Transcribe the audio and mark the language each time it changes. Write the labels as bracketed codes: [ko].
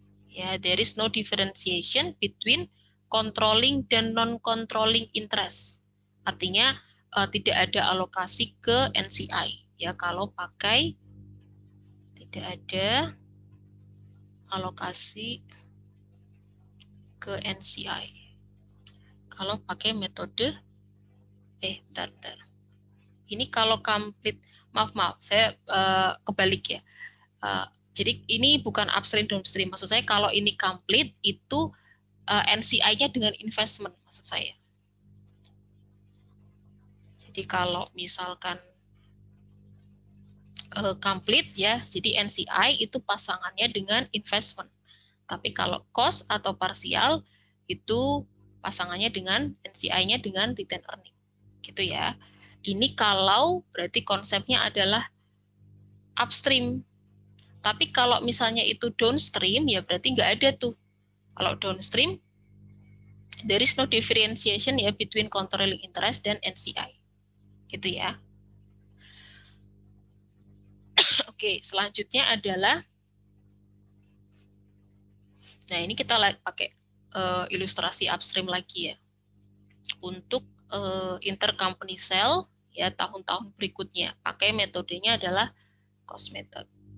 [en] Ya, there is no differentiation between controlling [id] dan [en] non-controlling interest. [id] Artinya tidak ada alokasi ke NCI. Ya, kalau pakai tidak ada alokasi ke NCI. Kalau pakai metode bentar. Ini kalau complete, maaf, saya kebalik ya. Jadi ini bukan upstream downstream. Maksud saya kalau ini complete itu NCI-nya dengan investment maksud saya. Jadi kalau misalkan complete ya, jadi NCI itu pasangannya dengan investment. Tapi kalau cost atau parsial itu pasangannya dengan NCI-nya dengan retain earning. Gitu ya. Ini kalau berarti konsepnya adalah upstream. Tapi kalau misalnya itu downstream, ya berarti nggak ada tuh. Kalau [en] downstream, there is no differentiation ya between controlling interest [id] dan [en] NCI. [id] Gitu ya. Oke, selanjutnya adalah, nah ini kita pakai ilustrasi upstream lagi ya. Untuk intercompany sale, ya tahun-tahun berikutnya, pakai metodenya adalah cost method.